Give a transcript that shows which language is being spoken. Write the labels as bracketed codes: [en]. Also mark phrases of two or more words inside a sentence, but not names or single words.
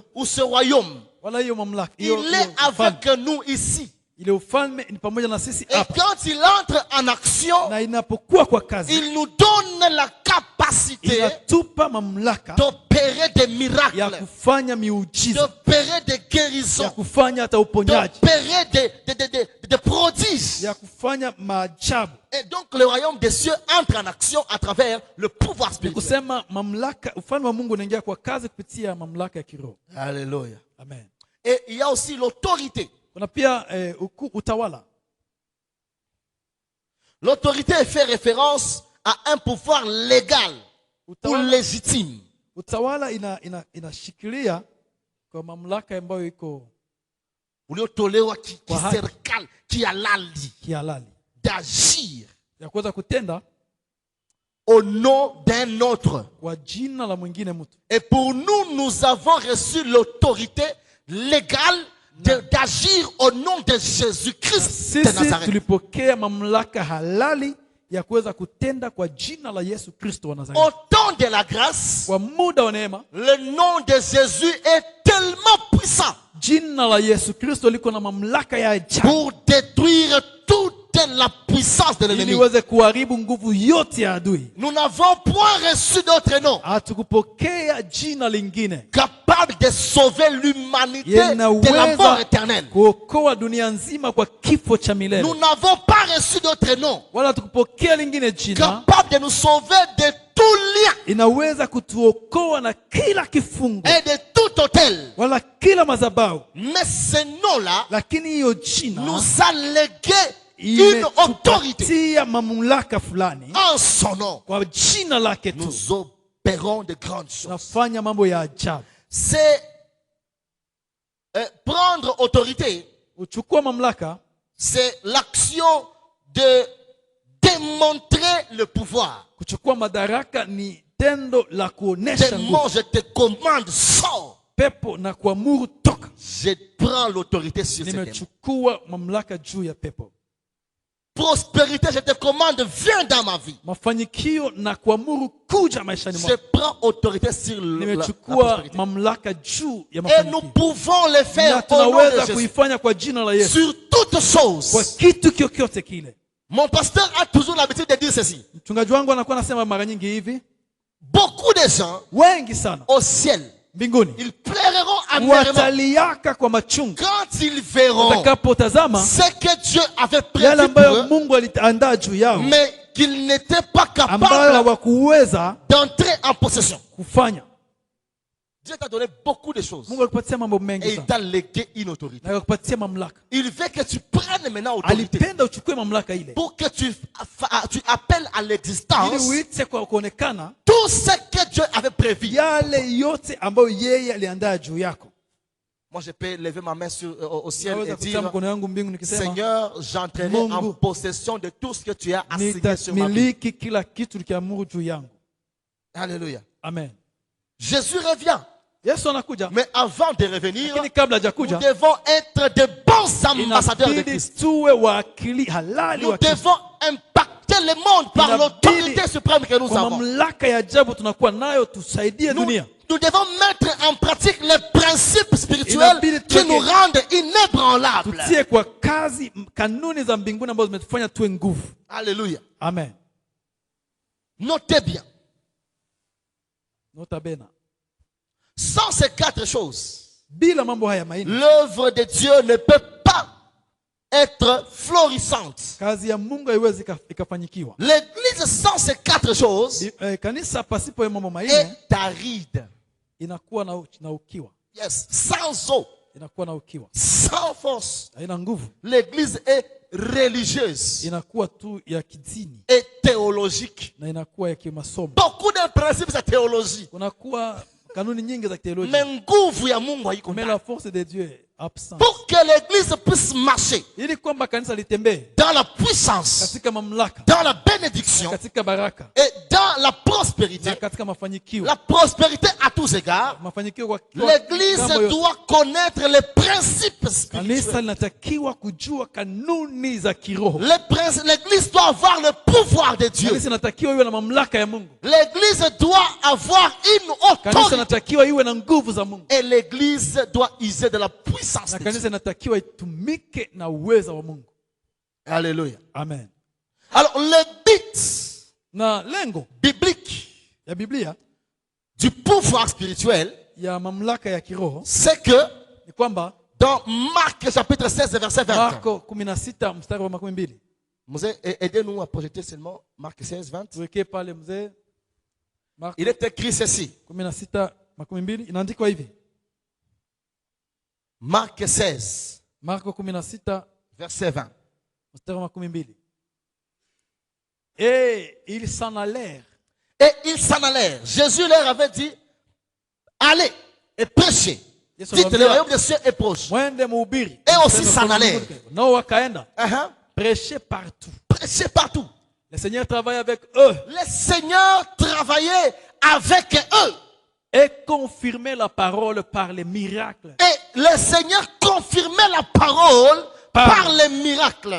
[fr] ou ce royaume, [sw] wala hiyo mamlaka, [fr] il est avec nous ici. [sw] ile ufalme ni pamoja na sisi [fr] Et [sw] hapa. [fr] quand il entre en action, [sw] Na inapokuwa kwa kazi, [fr] il nous donne la capacité [sw] inatupa mamlaka [fr] d'opérer des [sw] ya [fr] miracles, [sw] kufanya miujiza, [fr] d'opérer des [sw] ya [fr] guérisons, [sw] kufanya hata uponyaji, [fr] d'opérer des prodiges. [sw] ya kufanya maajabu. [fr] Et donc le royaume des cieux entre en action à travers le pouvoir [sw] Ni [fr] spirituel. [sw] kusema mamlaka, ufalme wa Mungu unaingia kwa kazi kupitia mamlaka ya kiroho. [fr] Alléluia. [sw] Amen. [fr] Et il y a aussi l'autorité. [sw] Kuna pia utawala. [fr] L'autorité fait référence à un pouvoir légal ou [sw] Utawala, [fr] légitime. [sw] utawala inashikilia kwa mamlaka ambayo iko Uliotolewa Kwa haki. kiserikali, kihalali, kihalali [fr] d'agir [sw] ya kuweza kutenda [fr] au nom d'un autre. [sw] kwa jina la mwingine mtu. [fr] Et pour nous, nous avons reçu l'autorité légale d'agir au nom de Jésus-Christ de [sw] Sisi [fr] Nazareth. [sw] tulipokea mamlaka halali ya kuweza kutenda kwa jina la Yesu Kristo wa [fr] Au [sw] Nazareti. [fr] temps de la grâce, [sw] Kwa muda wa neema, [fr] le nom de Jésus est tellement puissant [sw] jina la Yesu Kristo liko na mamlaka ya ajabu [fr] pour détruire toute la puissance de [sw] ili [fr] l'ennemi. [sw] iweze kuharibu nguvu yote ya adui. [fr] Nous n'avons point reçu d'autre nom [sw] Hatukupokea jina lingine [fr] capable de sauver l'humanité [sw] yenye [fr] de la mort [sw] inaweza [fr] éternelle. [sw] kuokoa dunia nzima kwa kifo cha [fr] Nous [sw] milele. [fr] n'avons pas reçu d'autre nom [sw] Wala hatukupokea lingine jina [fr] capable de nous sauver de tout lien [sw] inaweza kutuokoa na kila kifungo [fr] et de tout hôtel. [sw] wala kila madhabahu, [fr] Mais ce nom-là [sw] lakini hiyo jina [fr] nous a légué une autorité [sw] imetupatia mamlaka fulani. [fr] en son nom. [sw] Kwa jina lake tu [fr] Nous opérons de grandes choses. [sw] tunafanya mambo ya ajabu. [fr] C'est prendre autorité, [sw] Uchukua mamlaka [fr] c'est l'action de démontrer le pouvoir. [sw] kuchukua madaraka ni tendo la kuonesha [fr] Démon, [sw] nguvu. [fr] je te commande, sors. [sw] Pepo na kuamuru toka. [fr] Je prends l'autorité sur ces démons. [sw] Nimechukua mamlaka juu ya pepo. [fr] Prospérité, je te commande, viens dans ma vie. [sw] Mafanikio na kuamuru kuja maishani [fr] Je [sw] mwako. [fr] prends autorité sur la [sw] Nimechukua [fr] prospérité. [sw] mamlaka juu ya [fr] Et nous [sw] mafanikio. [fr] pouvons le [sw] Na [fr] faire au nom de [sw] tunaweza [fr] Jésus. [sw] kuifanya kwa jina la Yesu. [fr] Sur toutes [sw] Kwa [fr] choses. [sw] kitu kyokyote kile. [fr] Mon pasteur a toujours l'habitude de dire ceci. [sw] Mchungaji wangu anakuwa anasema mara nyingi hivi, [fr] Beaucoup de gens [sw] wengi sana [fr] au ciel, [sw] mbinguni [fr] ils pleureront amèrement [sw] wataliaka kwa machungu [fr] quand ils verront [sw] watakapotazama [fr] ce que Dieu avait [sw] yale [fr] prévu pour [sw] ambayo [fr] eux, [sw] Mungu aliandaa juu yao, [fr] mais qu'ils n'étaient pas [sw] ambayo [fr] capables [sw] hawakuweza [fr] d'entrer en possession. [sw] kufanya. [fr] Dieu t'a donné beaucoup de choses [sw] Mungu alikupatia mambo [fr] et [sw] mengi [fr] il [sw] sana [fr] t'a légué une autorité. [sw] na akakupatia mamlaka. [fr] Il veut que tu prennes maintenant autorité [sw] Alipenda uchukue mamlaka ile [fr] pour que tu appelles à [sw] ili [fr] l'existence [sw] uite kwa kuonekana [fr] tout ce que Dieu avait prévu. [sw] yale yote ambayo yeye aliandaa juu yako. [fr] Moi, je peux lever ma main au ciel [sw] Naweza [fr] et [sw] kutia [fr] dire, [sw] mkono yangu mbingu nikisema, [fr] Seigneur, j'entrerai en [sw] Mungu, [fr] possession de tout ce que tu as assigné sur ma vie. [sw] nitamiliki kila kitu likiamuru juu yangu. [fr] Alléluia. [sw] Amen. [fr] Jésus revient. [sw] Yesu anakuja, [fr] Mais avant de revenir, [sw] lakini kabla [fr] nous [sw] hajakuja [fr] devons être de bons ambassadeurs de [sw] inabidi [fr] Christ. [sw] tuwe wakili halali [fr] Nous [sw] wa Kristo. [fr] devons impacter le monde par [sw] Inabidi [fr] l'autorité suprême que nous [sw] kwa [fr] avons. [sw] mamlaka ya ajabu tunakuwa nayo, tusaidie [fr] Nous, [sw] dunia. [fr] nous devons mettre en pratique les principes spirituels [sw] Inabidi [fr] qui nous [sw] tuweke- [fr] rendent inébranlables. [sw] Tutie kwa kazi kanuni za mbinguni ambazo zimetufanya tuwe nguvu. [fr] Alléluia. [sw] Amen. [fr] Notez bien. [la] Nota bene. [fr] Sans ces quatre choses, [sw] Bila mambo haya manne, [fr] l'œuvre de Dieu ne peut pas être florissante. [sw] kazi ya Mungu haiwezi ikafanyikiwa. [fr] L'église sans ces quatre choses [sw] Kanisa pasipo ya mambo manne [fr] est aride. [sw] inakuwa na ukiwa. [fr] Yes. Sans eau, [sw] Inakuwa na ukiwa. [fr] sans force. [sw] Haina nguvu. [fr] L'église est religieuse [sw] Inakuwa tu ya kidini [fr] et théologique. [sw] na inakuwa ya kimasomo. [fr] Beaucoup de principes de théologie. [sw] Kunakuwa kanuni nyingi za [fr] Mais [sw] teolojia. nguvu ya Mungu haiko [fr] Mais [sw] ndani. [fr] la force de Dieu absent. Pour que l'église puisse marcher [sw] Ili kwamba kanisa litembee [fr] dans la puissance, [sw] katika mamlaka, [fr] dans la bénédiction [sw] katika baraka [fr] et dans la prospérité. [sw] na katika mafanikio. [fr] La prospérité à tous égards. [sw] Mafanikio kwa [fr] L'église [sw] mambo yote. [fr] doit connaître les principes spirituels. [sw] Kanisa linatakiwa kujua kanuni za kiroho. [fr] L'église doit avoir le pouvoir de Dieu. [sw] Kanisa linatakiwa iwe na mamlaka ya Mungu. [fr] L'église doit avoir une [sw] Kanisa [fr] autorité. [sw] linatakiwa iwe na nguvu za Mungu. [fr] Et l'église doit user de la puissance [sw] Na [fr] de Dieu. [sw] kanisa linatakiwa itumike na uweza wa Mungu. [fr] Alléluia. [sw] Amen. [fr] Alors, le but [sw] Na lengo [fr] biblique [sw] ya Biblia [fr] du pouvoir spirituel, [sw] ya mamlaka ya kiroho [fr] c'est que [sw] ni kwamba [fr] dans Marc chapitre 16, verset 20, [sw] Marko 16 mstari wa 12. [fr] aidez-nous à projeter seulement Marc 16, 20. [sw] Tuwekee pale mzee. Marko [fr] Il est écrit ceci. [sw] 16:12 inaandikwa hivi. [fr] Marc 16, [sw] Marko 16 [fr] verset 20. [sw] mstari wa 12. [fr] Et ils s'en allèrent. Et ils s'en allèrent. Jésus leur avait dit, allez et prêchez. [sw] Yesu [fr] Dites, le [sw] anawaambia, [fr] royaume des cieux est proche. [sw] mwende mhubiri. [fr] Et aussi s'en allèrent. [sw] Nao wakaenda Uh-huh. [fr] prêcher partout. Prêchez partout. Le Seigneur travaille avec eux Le Seigneur travaillait avec eux. et confirmait la parole par les miracles Et le Seigneur confirmait la parole par les miracles